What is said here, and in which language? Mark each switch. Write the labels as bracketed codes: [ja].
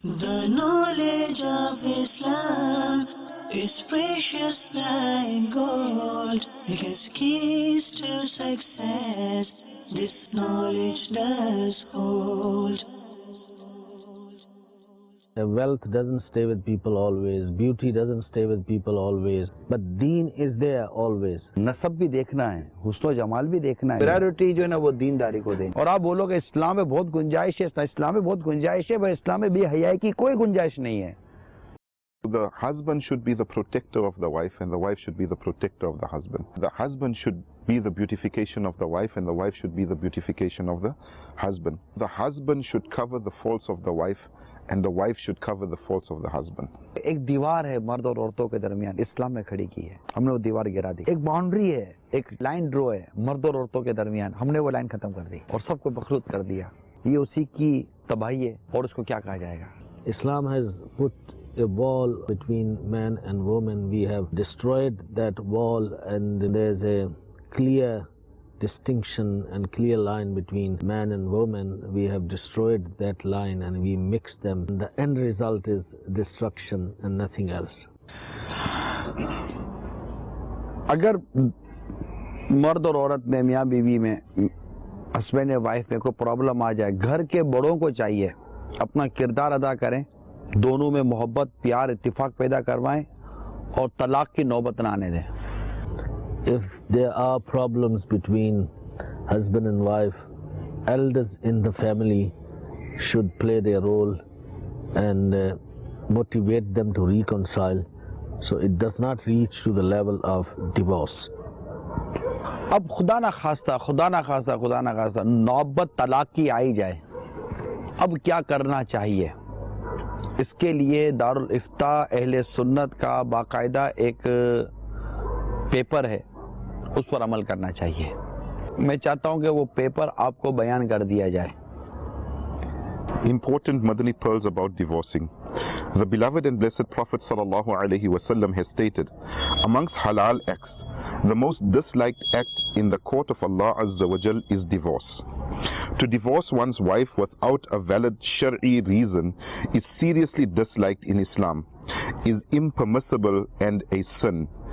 [en] The knowledge of Islam is precious like gold. It has keys to success. This knowledge does hold. Wealth doesn't stay with people always, beauty doesn't stay with people always, but deen is there always. [hi] नसब भी देखना है, हुस्न जमाल भी देखना है, priority जो है ना वो दीनदारी को दें। और आप बोलोगे इस्लाम में बहुत गुंजाइश है, इस्लाम में बहुत गुंजाइश है, पर इस्लाम में बेहयाई की कोई गुंजाइश नहीं है। [en] The husband should be the protector of the wife and the wife should be the protector of the husband. The husband should be the beautification of the wife and the wife should be the beautification of the husband. The husband should cover the faults of the wife and the wife should cover the faults of the husband. [hi] एक दीवार है मर्द और औरतों के दरमियान, इस्लाम में खड़ी की है, हमने वो दीवार गिरा दी। एक बाउंड्री है, एक लाइन ड्रॉ है मर्द और औरतों के दरमियान, हमने वो लाइन खत्म कर दी और सबको मखलूत कर दिया। ये उसी की तबाही है और उसको क्या कहा जाएगा? [en] Islam has put a wall between man and woman. We have destroyed that wall and there's a clear distinction and clear line between man and woman. We have destroyed that line and we mix them. The end result is destruction and nothing else. [hi] अगर मर्द और औरत में, मियाँ बीवी में, husband या wife में कोई प्रॉब्लम आ जाए, घर के बड़ों को चाहिए अपना किरदार अदा करें, दोनों में मोहब्बत, प्यार, इत्तिफाक पैदा करवाएं और तलाक की नौबत ना आने दें। [en] If there are problems between husband and wife, elders in the family should play their role and motivate them to reconcile so it does not reach to the level of divorce. [hi] अब खुदा ना खास्ता नौबत तलाक की आई जाए, अब क्या करना चाहिए? इसके लिए दारुल इफ्ता अहले सुन्नत का बाकायदा एक पेपर है, उस पर अमल करना चाहिए। मैं चाहता हूं कि वो पेपर आपको बयान कर दिया जाए। [en] Important Madani pearls about divorcing. The beloved and blessed Prophet sallallahu alaihi wasallam has stated, amongst halal acts, the most disliked act in the court of Allah Azza wa Jal is divorce. To divorce one's wife without a valid Shari'i reason is seriously disliked in Islam, is impermissible and a sin.